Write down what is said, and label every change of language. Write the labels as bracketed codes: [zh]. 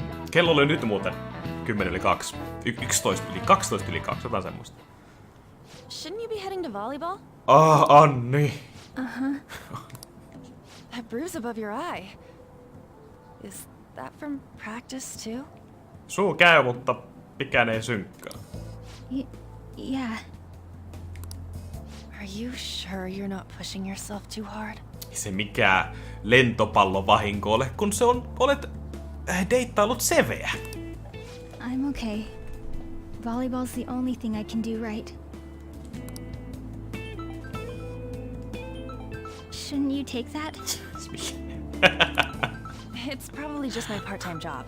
[fi] Kello oli nyt muuten 10:02. 12:02, jotain semmoista. [en] Shouldn't you be heading to volleyball? Anni. That bruise above your eye. Is that from practice too? [fi] Suu käy, mutta mikään ei synkkää. [en] Yeah. Are you sure you're not pushing yourself too hard? [fi] Ei se mikään lentopallovahinko ole, kun se on, olet deittailut Seveä. [en] I'm okay. Volleyball's the only thing I can do right. Shouldn't you take that? It's probably just my part-time job.